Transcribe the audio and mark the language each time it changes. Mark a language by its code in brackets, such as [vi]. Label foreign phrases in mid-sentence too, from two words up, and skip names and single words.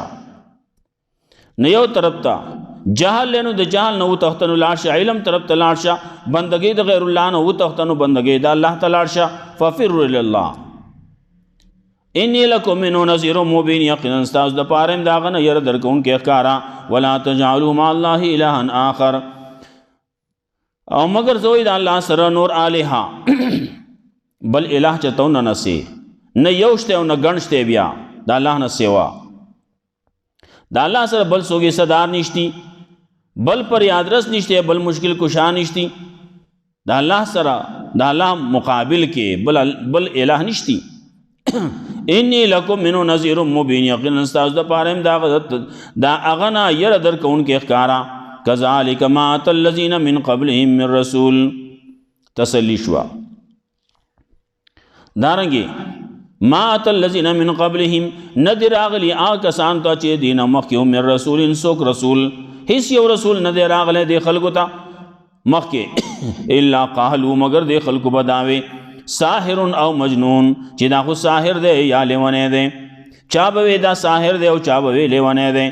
[ps] نه یو طرف ته جهل لنو د جهل نه وتښته نو لاړ شه، علم طرف ته لاړ شه. بندګۍ د غیر الله نه وتښته نو بندګۍ د الله ته لاړ شه. [ar] ففروا الی الله انی لکم منه نذیر مبین، [ps] یقینا ستاسو دپاره یم د هغه نه یره درکوونکی ښکاره. [ar] ولا تجعلوا مع الله الها آخر، [ps] او مگر زوی د الله سره نور الها بل الہ چته نه نسي، نه یو شته او نه ګڼ شته بیا د الله نه سوا. د الله سره بل څوک صدار نشتی، بل پر یادرس نشته، بل مشکل کشا نشتی. د الله سره د الله مقابل کې بل الہ نشتی. [ar] انی لکم منه نذیر مبین، [ps] یقینا ستاسو دپاره یم د هغه نه یره درکوونکی ښکاره. [ar] کذلک ما اتى الذین من قبلهم من رسول، [ps] تسلی شوه. [ar] دارنګې ما اتى الذین من قبلهم، [ps] نه دی راغلی هغه کسان ته چې دینه مخکې [ar] من رسول، [ps] څوک رسول، هیڅ یو رسول نه دی راغلی دې خلکو ته مخکې. [ar] الا قالوا، [ps] مگر دې خلکو به داوې ساحر او مجنون، چې دا خو ساحر دی یا لیونی دی. چا به وی دا ساحر دی او چا به وی لیونی دی.